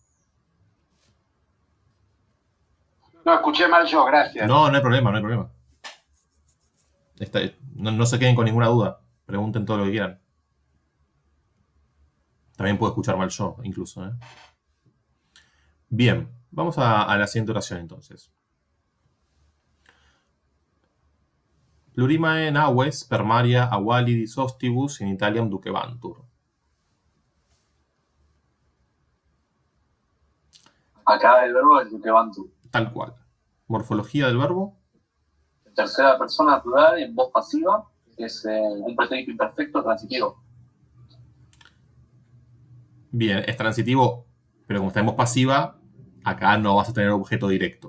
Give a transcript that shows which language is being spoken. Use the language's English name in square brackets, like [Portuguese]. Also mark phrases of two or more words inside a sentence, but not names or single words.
[Spanish] No, escuché mal yo, gracias. No hay problema, no hay problema. No se queden con ninguna duda. Pregunten todo lo que quieran. También puedo escuchar mal yo, incluso, ¿eh? Bien, vamos a la siguiente oración entonces. [Latin] Plurimae naves per Maria avalidis ostibus in Italiam ducebantur. [Spanish] Acá el verbo es ducebantur. Tal cual. Morfología del verbo. En tercera persona plural, en voz pasiva, es un pretérito imperfecto transitivo. Bien, es transitivo, pero como está en voz pasiva, acá no vas a tener objeto directo.